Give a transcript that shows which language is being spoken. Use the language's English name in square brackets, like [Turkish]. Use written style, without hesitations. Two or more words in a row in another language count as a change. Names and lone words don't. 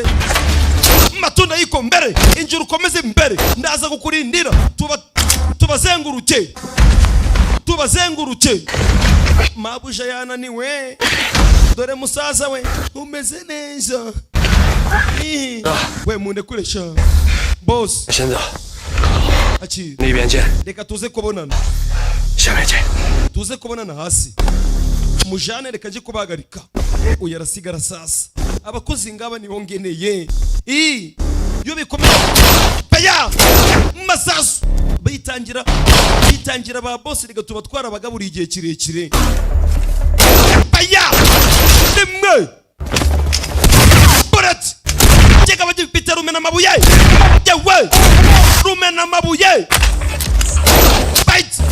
[Kinyarwanda] Matunda yiko mbere injuru komeze mbere ndaza kukurindira tubazenguruke. Mabuja yananiwe dore musaza we umeze neza. We munde kuresha boss. [Chinese] 现在那边见。 [Kinyarwanda] reka tuze kubonana [Chinese] 下面见。 [Kinyarwanda] tuze kubonana hasi mujane reka nje kubagarika uyu arasigara sasa abakozi ngaba nibo ngeneye iyo bikomeye paya masasu bitangira ba boss reka tubatwara abagaburiye igihe kirekire paya rimwe burat jega bagipita rumena mabuye yewe rumena mabuye fight